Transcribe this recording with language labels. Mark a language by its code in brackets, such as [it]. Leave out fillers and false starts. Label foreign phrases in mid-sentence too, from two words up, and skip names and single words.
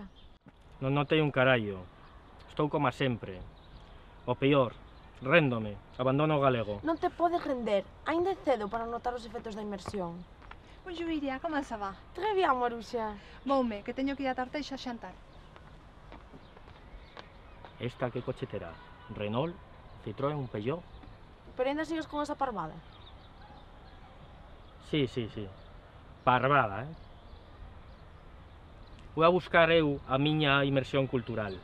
[gl] Non notei un carallo. Estou como sempre. O peor, réndome, abandono o galego. Non te podes render, aínda é cedo para notar os efectos da inmersión. [fr] Bonjour Iria, comment ça va? Très bien, Maruxa. [gl] Voume, que teño que ir a Tarteixa a xantar. Esta que coche terá? Renault? Citroën? Un Peugeot? Pero aínda sigues con esa parvada? Sí. Parvada, Vou a buscar eu a miña inmersión cultural.